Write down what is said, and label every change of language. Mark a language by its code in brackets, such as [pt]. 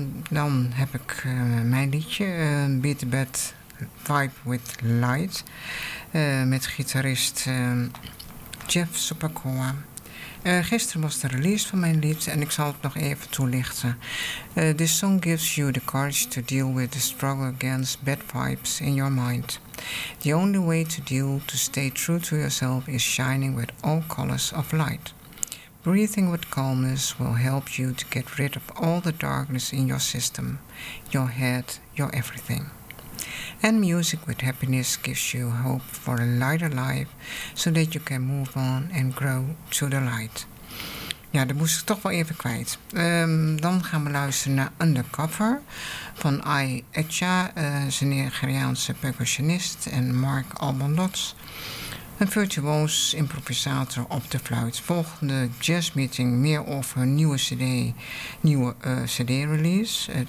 [nl] Dan heb ik mijn liedje, Beat the Bad Vibe with Light, met gitarist Jeff Sopakoa. Gisteren was de release van mijn lied en ik zal het nog even toelichten. [en] This song gives you the courage to deal with the struggle against bad vibes in your mind. The only way to deal to stay true to yourself is shining with all colors of light. Breathing with calmness will help you to get rid of all the darkness in your system, your head, your everything. And music with happiness gives you hope for a lighter life, so that you can move on and grow to the light. [nl] Ja, dat moest ik toch wel even kwijt. Dan gaan we luisteren naar Undercover van Ai Echa, zijn Nigeriaanse percussionist, en Mark Albondots, een virtuoos improvisator op de fluit. Volgende jazzmeeting meer over een nieuwe cd, cd-release.